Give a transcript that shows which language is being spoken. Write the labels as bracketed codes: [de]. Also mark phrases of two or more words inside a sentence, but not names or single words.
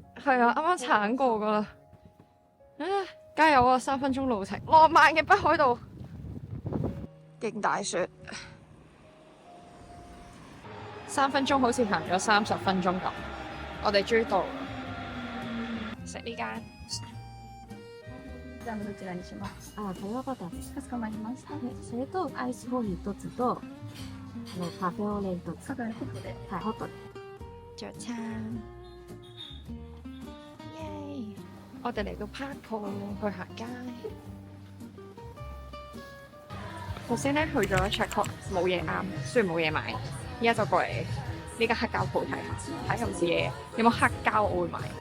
[yue] 係啊，啱啱鏟過噶啦，加油啊！3分鐘路程，浪漫嘅北海道，勁大雪，3分鐘好似行咗30分鐘咁。我哋終於到食呢間。 [ja] じゃあどちらにします？ [yue] 啊，睇嗰個度， [ja] かしこまりました。それとアイスコーヒー1つとカフェオレ1つ。カフェホットで。はい、ホットで。 [yue] 早餐，耶！我哋嚟到 Parco 去行街。頭先咧去咗 [en] check out [yue] 冇嘢啱，雖然冇嘢買，依家就過嚟呢間黑膠鋪睇下，睇有冇嘢，有冇黑膠我會買。